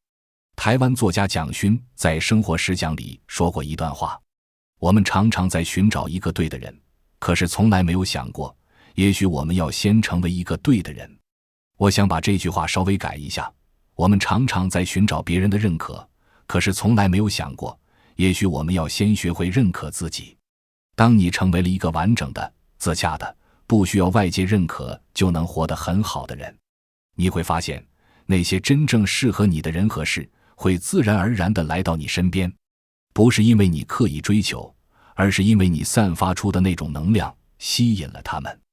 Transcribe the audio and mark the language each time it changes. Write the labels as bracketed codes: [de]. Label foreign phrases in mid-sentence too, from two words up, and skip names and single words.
[zh] 台灣作家蔣勳在《生活實講》裡說過一段話：我們常常在尋找一個對的人，可是從來沒有想過，也許我們要先成為一個對的人。我想把這句話稍微改一下：我們常常在尋找別人的認可，可是從來沒有想過，也許我們要先學會認可自己。當你成為了一個完整的、自洽的、不需要外界認可就能活得很好的人，你會發現，那些真正適合你的人和事會自然而然地來到你身邊，不是因為你刻意追求，而是因為你散發出的那種能量吸引了他們。